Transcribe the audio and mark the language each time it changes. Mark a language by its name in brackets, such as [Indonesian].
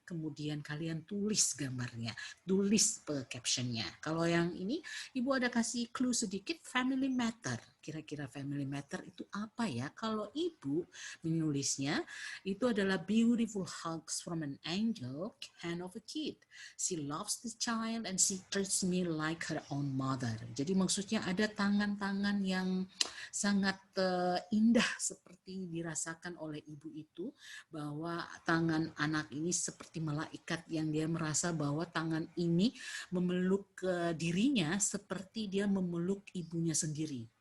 [Indonesian] Kemudian kalian tulis gambarnya, tulis captionnya. Kalau yang ini, Ibu ada kasih clue sedikit, family matter. Kira-kira family matter itu apa ya? Kalau Ibu menulisnya, itu adalah [English] beautiful hugs from an angel, hand of a kid. She loves the child and she treats me like her own mother. [Indonesian] Jadi maksudnya ada tangan-tangan yang sangat indah seperti dirasakan oleh ibu itu, bahwa tangan anak ini seperti malaikat yang dia merasa bahwa tangan ini memeluk dirinya seperti dia memeluk ibunya sendiri.